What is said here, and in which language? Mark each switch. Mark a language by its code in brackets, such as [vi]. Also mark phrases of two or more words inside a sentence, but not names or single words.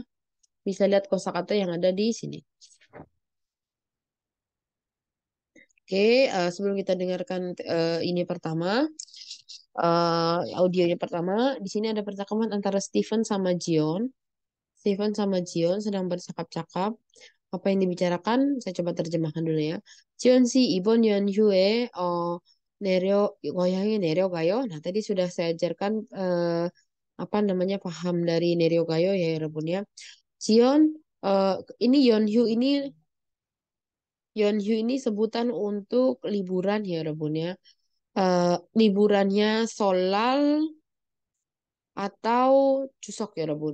[id] Bisa lihat kosakata yang ada di sini. Oke, sebelum kita dengarkan ini pertama, audionya pertama, di sini ada percakapan antara Stephen sama Jion. Stephen sama Jion sedang bercakap-cakap. Apa yang dibicarakan? Saya coba terjemahkan dulu ya. [ko] 지원 씨, 이번 연휴에 고향에 내려가요. [id] Nah, tadi sudah saya ajarkan apa namanya paham dari Neryogayo ya Rebun ya. Jion eh, ini Yeonhyu ini sebutan untuk liburan ya Rebun ya. Liburannya Solal atau Cusok ya Rebun.